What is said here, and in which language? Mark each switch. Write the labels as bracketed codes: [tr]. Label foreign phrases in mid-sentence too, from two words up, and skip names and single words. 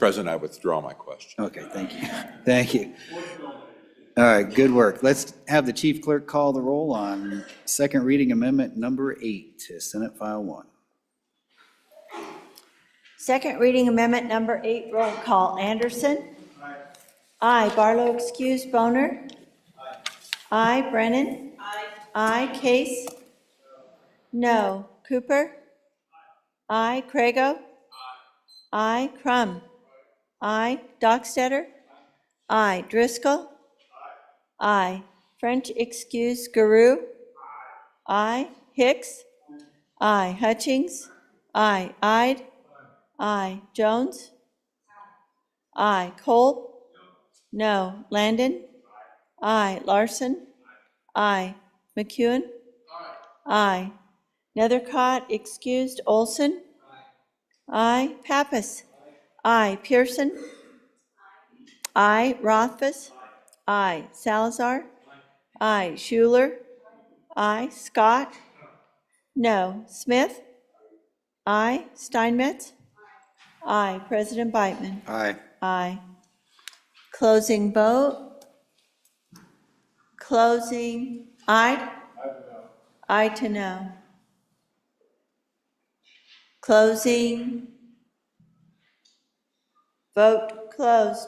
[en] President, I withdraw my question. Okay, thank you. Thank you. All right, good work. Let's have the chief clerk call the roll on second reading amendment number 8 to Senate File 1. Second reading amendment number 8, roll call. Anderson? Aye. Barlow excused. Boner? Aye. Brennan? Aye. Case? No. Cooper? Aye. Crago? Aye. Crum? Aye. Dockstetter? Aye. Driscoll? Aye. French excuse, Guru? Aye. Hicks? Aye. Hutchings? Aye. Ide? Aye. Jones? Aye. Cole? No. Landon? Aye. Larson? Aye. McEwen? Aye. Nethercott excused, Olson? Aye. Pappas? Aye. Pearson? Aye. Rothfuss? Aye. Salazar? Aye. Schuler? Aye. Scott? No. Smith? Aye. Steinmetz? Aye. President Beitman? Aye. Aye. Closing vote? Closing, aye? Aye to no. Closing. Vote closed.